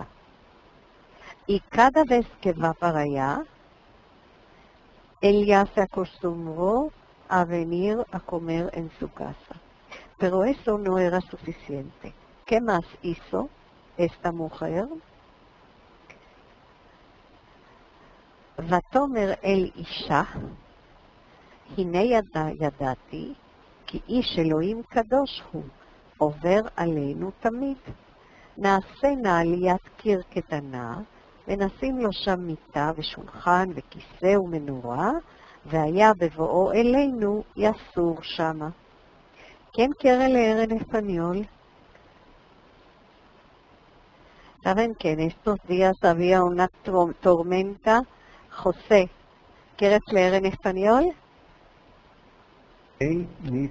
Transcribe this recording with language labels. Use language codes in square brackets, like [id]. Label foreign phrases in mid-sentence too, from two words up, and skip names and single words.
[es] Y cada vez que va para allá, él ya se acostumbró a venir a comer en su casa. Pero eso no era suficiente. ¿Qué más hizo esta mujer? [he] ותאמר אל אישה, הנה ידעתי, כי איש אלוהים קדוש הוא, עובר עלינו תמיד. נעשה נא עליית קיר קטנה, ונשים לו שם מיטה ושולחן וכיסא ומנורה, והיה בבואו אלינו יסור שמה. [es] ¿Quién quiere leer en español? Saben que en estos días había una tormenta. José, ¿quieres leer en español? Dice,